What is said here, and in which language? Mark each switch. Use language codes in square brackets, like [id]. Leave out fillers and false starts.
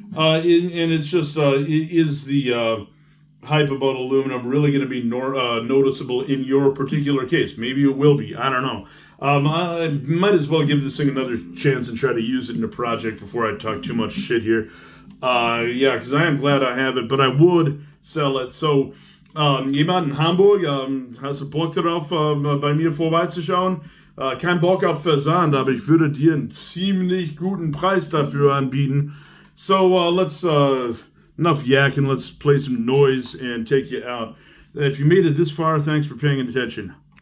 [en] And it's just is the hype about aluminum really going to be noticeable in your particular case? Maybe it will be. I don't know. I might as well give this thing another chance and try to use it in a project before I talk too much shit here. Yeah, because I am glad I have it, but I would sell it. [de] So, jemand in Hamburg, hast du Bock darauf, bei mir vorbeizuschauen? Kein Bock auf Versand, aber ich würde dir einen ziemlich guten Preis dafür anbieten. [en] So, let's... enough yakking, let's play some noise and take you out. If you made it this far, thanks for paying attention.